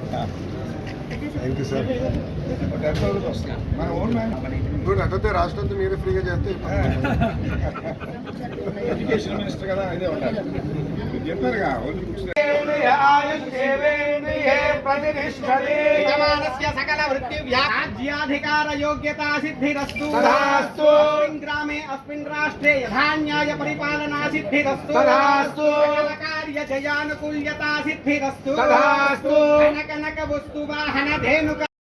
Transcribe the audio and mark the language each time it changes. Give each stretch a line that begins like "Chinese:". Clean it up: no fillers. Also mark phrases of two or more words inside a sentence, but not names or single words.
English: Thank you sir. Good.
Telugu: అట్లయితే రాష్ట్రంతో మీరే ఫ్రీగా చేస్తే
English: education minister
Telugu: కదా, ఇదే ఉండాలి. చెప్పారుగా
Sanskrit: सकल वृत्तिव्याज्याधिकार योग्यता सिद्धिरस्तु ग्रामे अस्मिन् राष्ट्रे यथा न्याय परिपालना सिद्धिरस्तु कार्य जयानुकूल्यता सिद्धिरस्तु कनक वस्तु वाहन धेनुक